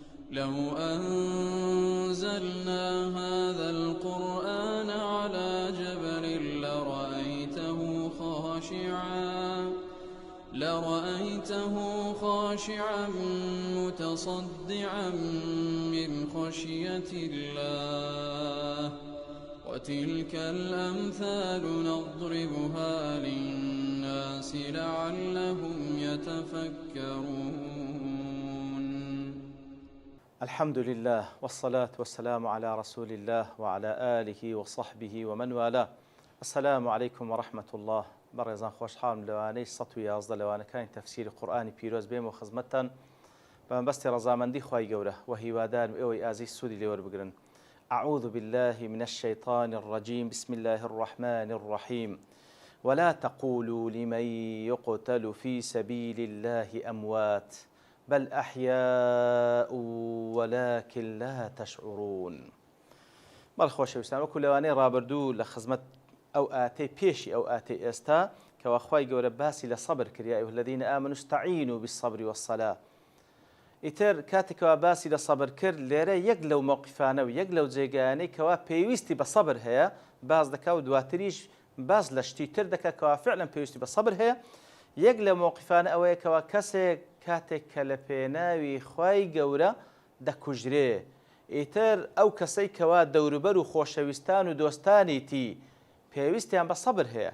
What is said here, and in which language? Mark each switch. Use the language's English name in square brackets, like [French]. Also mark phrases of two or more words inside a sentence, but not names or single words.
[Arabic] لو أنزلنا هذا القرآن على جبل لرأيته خاشعا متصدعا من خشية الله وتلك الأمثال نضربها للناس لعلهم يتفكرون. الحمد لله والصلاة والسلام على رسول الله وعلى آله وصحبه ومن والاه. السلام عليكم ورحمة الله. [Central Kurdish] بەڕێزان خۆشحاڵم لەوانەی 111 لەوانەکانی تەفسیری قورئانی پیرۆز بێمەوە خزمەتتان بەمەبەستی ڕەزامەندی خوای گەورە و هیوادارم ئێوەی ئازیز سوودی لێوەربگرن. [Arabic] أعوذ بالله من الشيطان الرجيم. بسم الله الرحمن الرحيم. ولا تقولوا لمن يقتل في سبيل الله أموات بل أحياء ولكن لا تشعرون. [Central Kurdish] بەڵ خۆشەویستان، وەکو لەوانەی ڕابردوو لە خزمەت ئەو ئاتەی پێشی ئەو ئاتەی ئێستا کەوا خوای گەورە باسی لە سەبر کرد، [Arabic] یا ئەیها الذین ئامنوا استعینوا بالصبر والصلاة. [Central Kurdish] ئیتر کاتێکەوە باسی لە سەبر کرد، لێرە یەک لەو موقفانە و یەک لەو جێگایانەی کەوا پێویستی بە سەبر هەیە باز دەکا و دواتریش باز لە شتی تر دەکا کەوا فعلا پێویستی بە سەبر هەیە. یەک لە موقفانە ئەوەیە کەوا کەسێک کاتێک کە لە پێناوی خوای گەورە دەکوژرێ، ئیتر ئەو کەسەی کەوا دەوروبەر و خۆشەویستان و دۆستانیتی پێویستیان بە سەبر هەیە.